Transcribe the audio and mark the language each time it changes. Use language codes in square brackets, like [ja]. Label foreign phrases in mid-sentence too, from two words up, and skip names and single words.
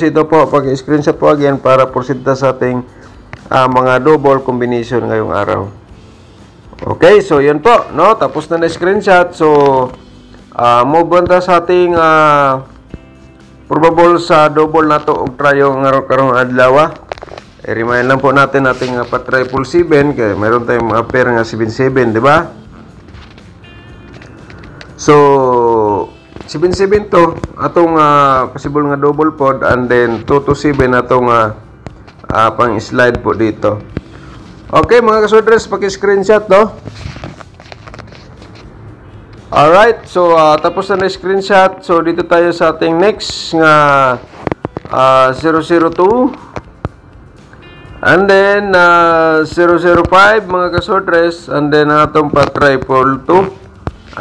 [tl] Ito po, pag-screenshot po again para prosinta sa ating mga double combination ngayong araw. Okay, so yan po, no? Tapos na screenshot. [ceb] So [en] move on [ceb] ta sa ating probable sa double na to og tryo karong adlaw. [tl] I-remind lang po natin ating pa-triple 7 kaya meron tayong mga pair nga 77, di ba? [ceb] So 77 to atong possible nga double pod, [en] and then [ceb] 227 atong pang slide po dito. [tl] Okay mga ka-sortress, paki-screenshot, no? Alright, so tapos na screenshot. So dito tayo sa ating next nga 002 [en] and then [tl] 005 mga ka-sortress, [en] and then [tl] atong pa triple 2.